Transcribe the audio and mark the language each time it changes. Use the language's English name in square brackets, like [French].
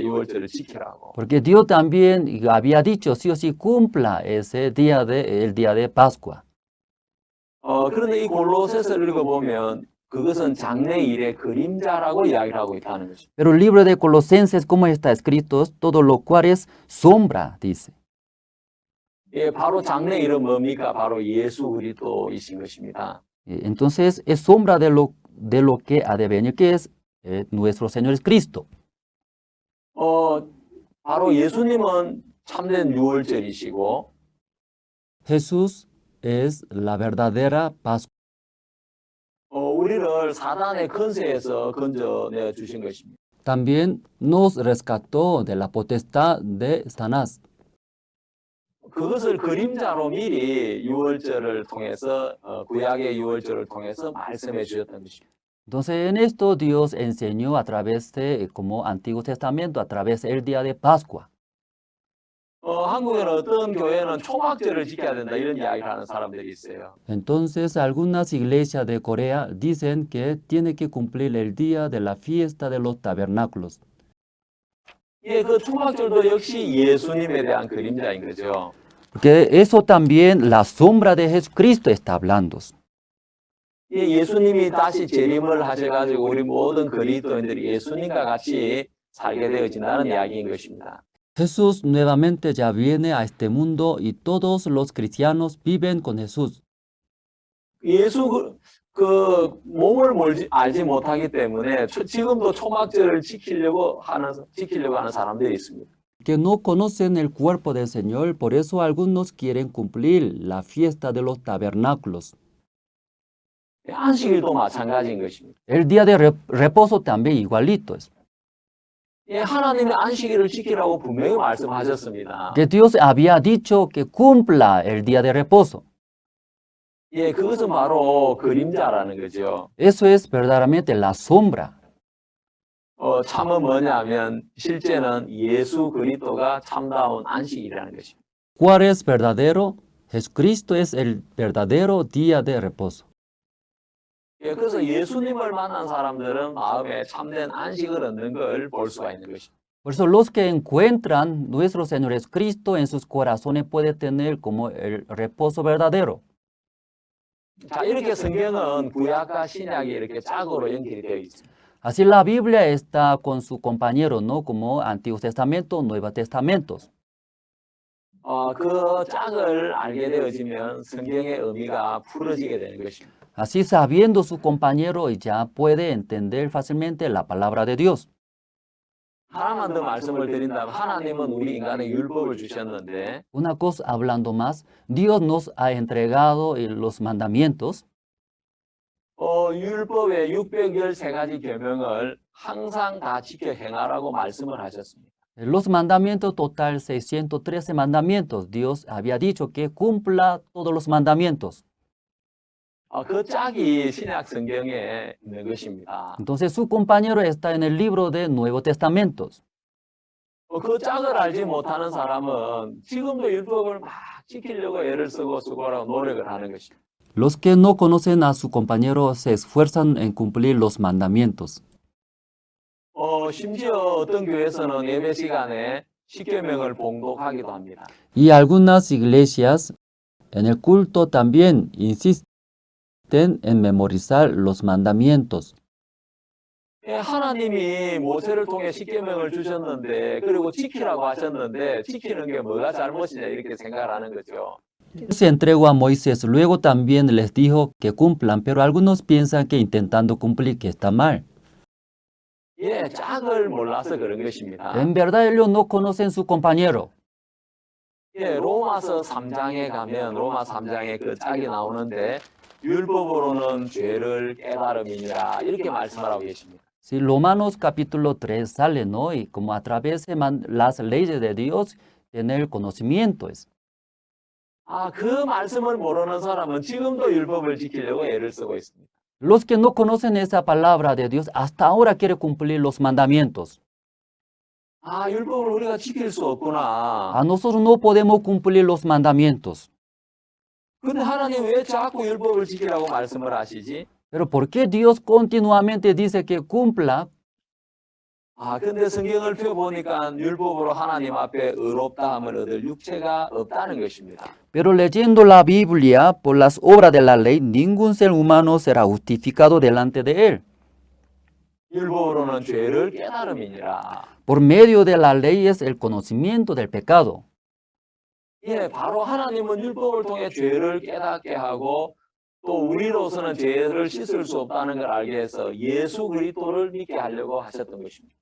[Korean] 유월절을 지키라고. [Spanish] Porque Dios también había dicho, sí o sí, cumpla ese día el día de Pascua. [Korean] 그런데 이 골로새서를 읽어보면 그것은 장래일의 그림자라고 이야기를 하고 있다는 것입니다. [Spanish] Pero el libro de Colosenses, como está escrito, todo lo cual es sombra, dice. [Korean] 예, 바로 장래일은 뭡니까? 바로 예수 그리스도이신 것입니다. [Spanish] Entonces, es sombra de lo que ha de venir, que es nuestro Señor Cristo. [Korean] 바로 예수님은 참된 유월절이시고 [Spanish] Jesús es la verdadera Pascua. [Korean] 우리를 사단의 권세에서 건져내 주신 것입니다. [Spanish] También nos rescató de la potestad de Satanás. [Korean] 그것을 그림자로 미리 유월절을 통해서 구약의 유월절을 통해서 말씀해 주셨던 것입니다. [Spanish] Entonces en esto Dios enseñó a través de, como Antiguo Testamento, a través del día de Pascua. [Korean] 한국에는 어떤 교회는 초막절을 지켜야 된다 이런 이야기를 하는 사람들이 있어요. [Spanish] Entonces algunas iglesias de Corea dicen que tiene que cumplir el día de la fiesta de los tabernáculos. [Korean] 예, 그 초막절도 역시 예수님에 대한 그림자인 거죠. [Spanish] Porque eso también la sombra de Jesucristo está hablando. [Korean] 예, 예수님이 다시 재림을 하셔가지고 우리 모든 그리스도인들이 예수님과 같이 살게 되어진다는 이야기인 것입니다. [Spanish] Jesús nuevamente ya viene a este mundo y todos los cristianos viven con Jesús. [Korean] 예수 그 몸을 알지 못하기 때문에 지금도 초막절을 지키려고 하는 사람들이 있습니다. [Spanish] Que no conocen el cuerpo del Señor, por eso algunos quieren cumplir la fiesta de los tabernáculos. [Korean] 안식일도 마찬가지인 것입니다. [Spanish] El día de reposo también igualito es. [Korean] 예, 하나님의 안식일을 지키라고 분명히 말씀하셨습니다. [Spanish] Que Dios había dicho que cumpla el día de reposo. [Korean] 예, 그것은 바로 그림자라는 거죠. [Spanish] Eso es verdaderamente la sombra. [Korean] 참은 뭐냐면 실제는 예수 그리스도가 참다운 안식일이라는 것입니다. [Spanish] ¿Cuál es verdadero? Jesucristo es el verdadero día de reposo. [Korean] 예, 그래서 예수님을 만난 사람들은 마음에 참된 안식을 얻는 걸 볼 수가 있는 것입니다. [Spanish] Por eso los que encuentran nuestro Señor Jesucristo en sus corazones pueden tener como el reposo verdadero. [Korean] 자, 이렇게 성경은 구약과 신약이 이렇게 짝으로 연결이 되어 있습니다. [Spanish] Así la Biblia está con su compañero, ¿no? Como Antiguo Testamento, Nuevo Testamento. [Korean] 그 짝을 알게 되어지면 성경의 의미가 풀어지게 되는 것입니다. [Spanish] Así sabiendo su compañero ya puede entender fácilmente la palabra de Dios. [Korean] 하나만 더 말씀을 드린다면 하나님은 우리 인간의 율법을 주셨는데 [Spanish] Una cosa hablando más, Dios nos ha entregado los mandamientos. [Korean] 율법의 613가지 계명을 항상 다 지켜 행하라고 말씀을 하셨습니다. [Spanish] Los mandamientos, total 613 mandamientos. Dios había dicho que cumpla todos los mandamientos. [Korean] 그 짝이 신약 성경에 있는 것입니다. [Spanish] Entonces su compañero está en el libro de Nuevo Testamento. [Korean] 그 짝을 알지 못하는 사람은 지금도 율법을 막 지키려고 애를 쓰고 수고하고 노력을 하는 것입니다. [Spanish] Los que no conocen a su compañero se esfuerzan en cumplir los mandamientos. [Korean] 심지어 어떤 교회에서는 예배 시간에 십계명을 봉독하기도 합니다. [Spanish] Y algunas iglesias en el culto también insisten en memorizar los mandamientos. [Korean] 하나님이 모세를 통해 십계명을 주셨는데 그리고 지키라고 하셨는데 지키는 게 뭐가 잘못이냐 이렇게 생각을 하는 거죠. [Spanish] Se entregó a Moisés, luego también les dijo que cumplan, pero algunos piensan que intentando cumplir que está mal. [Korean] 예, 짝을 몰라서 그런 것입니다. [Spanish] En verdad ellos no conocen su compañero. [Korean] 예, 로마서 3장에 가면 로마 3장에 그 짝이 나오는데 율법으로는 죄를 깨달음이니라 이렇게 말씀을 하고 계십니다. [Spanish] Si Romanos capítulo 3 sale, ¿no? Y como a través de las leyes de Dios, tener conocimiento es. [Korean] 그 말씀을 모르는 사람은 지금도 율법을 지키려고 애를 쓰고 있습니다. [Spanish] Los que no conocen esa palabra de Dios, hasta ahora quieren cumplir los mandamientos. [Korean] 율법을 우리가 지킬 수 없구나. [Spanish] A nosotros no podemos cumplir los mandamientos. [Korean] 근데 하나님 왜 자꾸 율법을 지키라고 말씀을 하시지? [Spanish] Pero ¿por qué Dios continuamente dice que cumpla? [Korean] 근데 성경을 펴보니까 율법으로 하나님 앞에 의롭다함을 얻을 육체가 없다는 것입니다. [Spanish] Pero leyendo la Biblia, por las obras de la ley, ningún ser humano será justificado delante de él. [Korean] 율법으로는 죄를 깨달음이니라. [Spanish] Por medio de la ley es el conocimiento del pecado. [Korean] 예, 바로 하나님은 율법을 통해 죄를 깨닫게 하고 또 우리로서는 죄를 씻을 수 없다는 걸 알게 해서 예수 그리스도를 믿게 하려고 하셨던 것입니다.